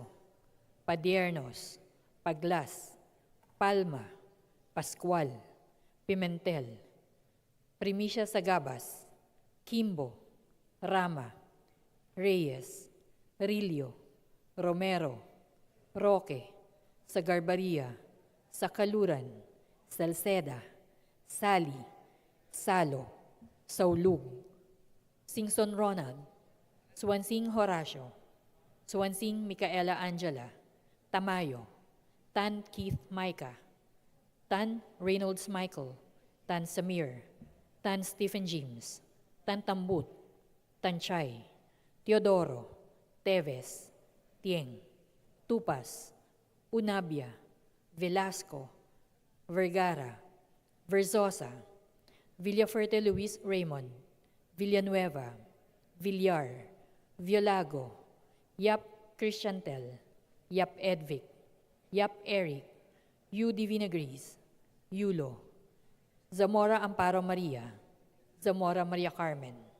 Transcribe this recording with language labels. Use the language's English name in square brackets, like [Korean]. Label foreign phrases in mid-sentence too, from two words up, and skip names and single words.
[English] Padiernos, Paglas, Palma, Pascual, Pimentel, Primicia Sagabas, Kimbo, Rama, Reyes, Rillo, Romero, Roque, Sagarbaria, Sakaluran, Salceda, Sali, Salo, Saulug, Singson Ronald, Swansing Horacio, Swansing Micaela Angela, Tamayo, Tan Keith Micah, Tan Reynolds Michael, Tan Samir, Tan Stephen James, Tan Tambut, Tan Chay, Teodoro, Teves, Tieng, Tupas, Unabia, Velasco, Vergara, Verzosa, Villafuerte Luis Raymond, Villanueva, Villar, Violago, Yap Christiantel, Yap Edvic, Yap Eric, U Divina Gris, Yulo, Zamora Amparo Maria, Zamora Maria Carmen.